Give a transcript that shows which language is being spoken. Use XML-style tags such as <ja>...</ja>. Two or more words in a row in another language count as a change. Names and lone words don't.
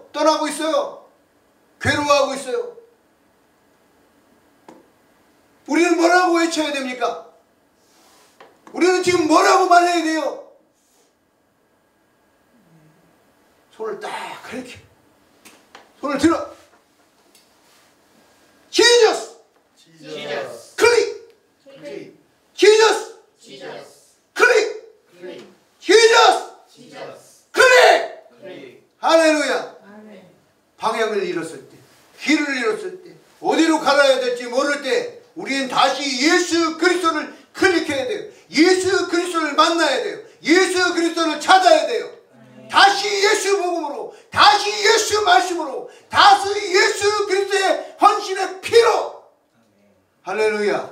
<ko>떠나고 있어요. 괴로워하고 있어요. 우리는 뭐라고 외쳐야 됩니까? 우리는 지금 뭐라고 말해야 돼요? 손을 딱 이렇게 손을 들어.</ko> <en>Jesus! Jesus.</en> <ko>클릭!</ko> <en>Click. Jesus! Jesus.</en> <ko>클릭!</ko> <en>Click. Jesus! Jesus.</en> <ko>클릭!</ko> <en>Click.</en> <ko>할렐루야! 아멘. 방향을 잃었을 때, 길을 잃었을 때, 어디로 갈아야 될지 모를 때 우리는 다시 예수 그리스도를 클릭해야 돼요. 예수 그리스도를 만나야 돼요. 예수 그리스도를 찾아야 돼요. 다시 예수 복음으로, 다시 예수 말씀으로, 다시 예수 그리스도의 헌신의 피로, 할렐루야,</ko>